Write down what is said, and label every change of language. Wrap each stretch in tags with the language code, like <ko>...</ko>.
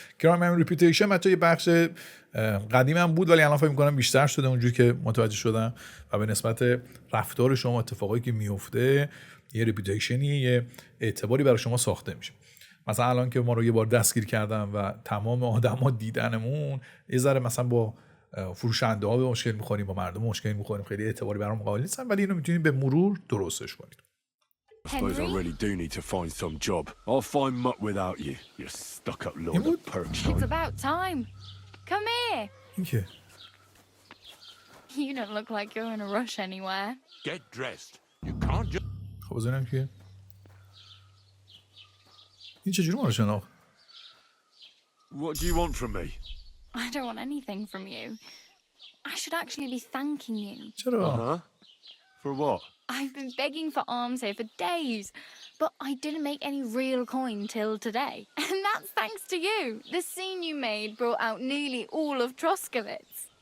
<fa>کرام هم ریپیوتیشن بچه‌ها یه بخش قدیم هم بود ولی الان فکر می‌کنم بیشتر شده اونجوری که متوجه شدم و به نسبت رفتار شما اتفاقایی که میفته یه ریپیوتیشنی یه اعتباری برای شما ساخته میشه. مثلا الان که ما رو یه بار دستگیر کردن و تمام آدما دیدنمون، یه ذره مثلا با فروشنده ها به مشکل میخوریم، با مردم مشکل میخوریم، خیلی اعتباری برام قائل نیستن، ولی اینو میتونیم به مرور درستش کنید.</fa> <en>I suppose I really do need to find some job. I'll find mutt without you. You stuck-up lord of Perkstein. It's about time. Come here. Okay. You don't look like you're in a rush anywhere. Get dressed. You can't just...</en> <fa>خب بزنم که این چجوری ما رو شناخت؟</fa> <en>What do you want from me? I don't want anything from you. I should actually be thanking you.</en> <fa>چرا؟</fa> <en>Uh-huh. For what? I've been begging for arms here for days, but I didn't make any real coin till today. And that's thanks to you. The scene you made brought out nearly all of Troskowitz.</en>